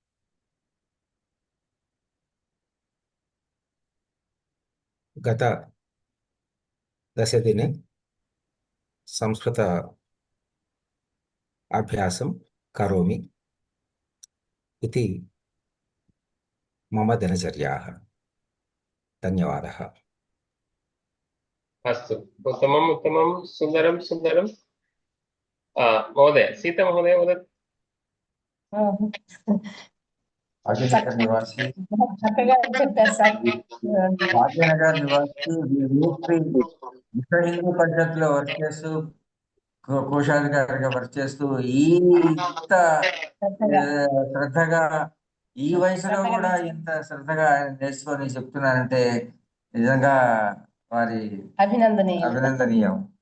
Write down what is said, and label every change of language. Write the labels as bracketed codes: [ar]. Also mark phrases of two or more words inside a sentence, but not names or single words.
[sa] गत 10 दिने संस्कृत अभ्यासं करोमि इति मम दिनचर्याः। धन्यवादः। अस्तु, उत्तमं सुन्दरं। महोदय, सीता महोदय वदतु। [te] భాగ్యనగర్ నివాసి చక్కగా చెప్పారు సార్. భాగ్యనగర్ నివాసి విశ్వ హిందూ పరిషత్లో వర్క్ చేస్తూ కోశాధికారిగా వర్క్ చేస్తూ ఇంత శ్రద్ధగా ఈ వయసులో కూడా ఇంత శ్రద్ధగా నేర్చుకొని చెప్తున్నారంటే నిజంగా వారి అభినందనీయం.